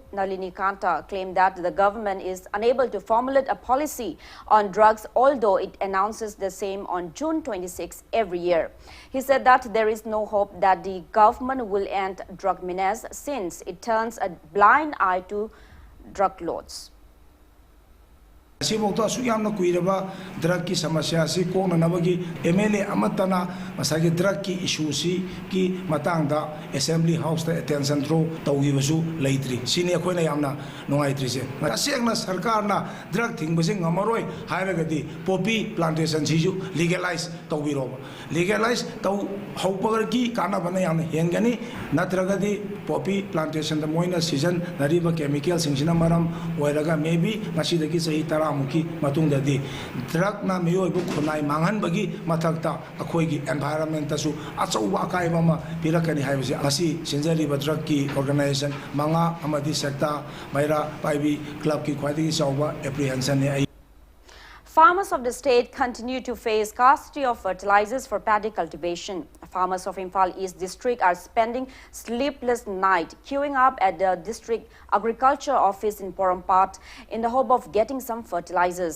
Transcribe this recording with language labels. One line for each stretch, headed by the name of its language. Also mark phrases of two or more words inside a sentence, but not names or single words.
English: Nalinikanta, claimed that the government is unable to formulate a policy on drugs, although it announces the same on June 26 every year. He said that there is no hope that the government will end drug menace since it turns a blind eye to drug lords.
Manipuri: Sibokto asuyamna kuiraba drug ki samasya si kong nanabagi MLA amatana masagi drug ki issue si ki matangda Assembly House ta
English: attention throw
Manipuri: tawgibasu leitri sini akoina yamna nongaitri se asengna sarkar na drug thingbase ngamaroi hairagadi
English: poppy plantation
Manipuri: siju legalize tawbiro legalize taw haupagar ki kana bana yamna hengani natragadi
English: poppy plantation
Manipuri: da moina season nariba chemical singsina maram oiraga maybe masidagi sahi tara muki matung dadi drug na meyo ibu khunai mangan bagi mathakta akhoi gi environment tasu achau wa kai bama pirakani haibasi asi sinjari ba drug ki organization manga amadi sekta maira paibi club ki khwadi chawba apprehension ne.
English: Farmers of the state continue to face scarcity of fertilizers for paddy cultivation. Farmers of Imphal East District are spending sleepless night queuing up at the district agriculture office in Porompat in the hope of getting some fertilizers.